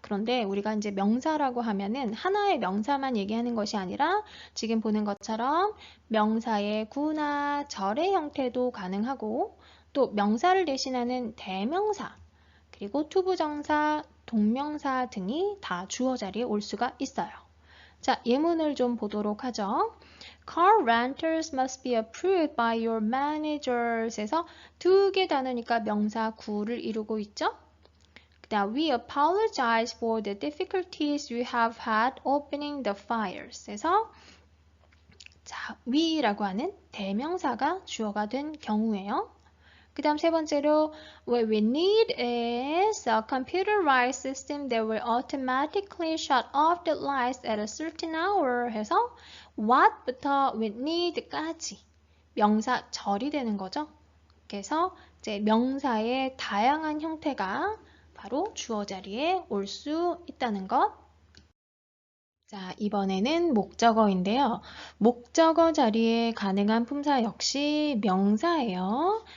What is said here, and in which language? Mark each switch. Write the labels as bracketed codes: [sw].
[ko] 그런데 우리가 이제 명사라고 하면은 하나의 명사만 얘기하는 것이 아니라 지금 보는 것처럼 명사의 구나 절의 형태도 가능하고 또 명사를 대신하는 대명사 그리고 투부정사, 동명사 등이 다 주어 자리에 올 수가 있어요. 자, 예문을 좀 보도록 하죠. [en] Car renters must be approved by your managers [ko] 에서 2개 단어니까 명사 구를 이루고 있죠. 그 다음 [en] we apologize for the difficulties you have had opening the files [ko] 에서 자, we라고 하는 대명사가 주어가 된 경우예요. 그 다음 3번째로 [en] what we need is a computerized system that will automatically shut off the lights at a certain hour [ko] 해서 what부터 we need까지 명사 절이 되는 거죠. 그래서 이제 명사의 다양한 형태가 바로 주어 자리에 올 수 있다는 것. 자, 이번에는 목적어인데요. 목적어 자리에 가능한 품사 역시 명사예요.